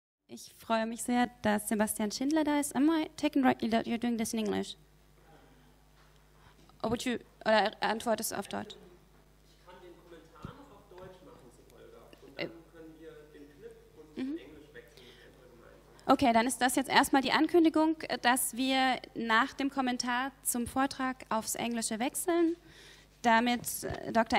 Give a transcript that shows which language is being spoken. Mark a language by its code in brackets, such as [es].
[de] Ich freue mich sehr, dass Sebastian Schindler da ist. [en] Am I taken rightly that you're doing this in English? [de] Oder antwortest du auf Deutsch? Ich kann den Kommentar noch auf Deutsch machen, Holger. Und dann können wir den Clip und Englisch wechseln mit Endre gemeinsam. Okay, dann ist das jetzt erstmal die Ankündigung, dass wir nach dem Kommentar zum Vortrag aufs Englische wechseln, damit Dr.